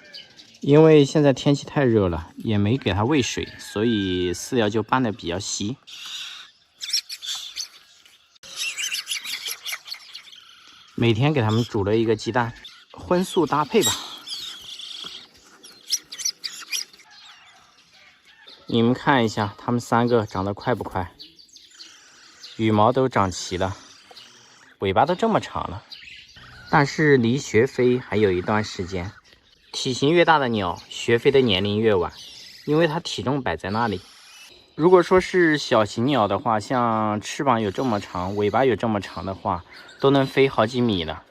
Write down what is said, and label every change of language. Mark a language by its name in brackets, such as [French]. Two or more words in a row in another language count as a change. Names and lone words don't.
[Chinese] 因為現在天氣太熱了，也没給它餵水，所以饲料就拌得比較稀。每天給他們煮了一個雞蛋，荤素搭配吧。你們看一下，它們3 個長得快不快？羽毛都長齊了，尾巴都這麼長了。但是離學飛還有一段時間。體型越大的鳥，學飛的年齡越晚，因為它體重擺在那裡。如果說是小型鳥的話，像翅膀有這麼長，尾巴有這麼長的話，都能飛好幾米了。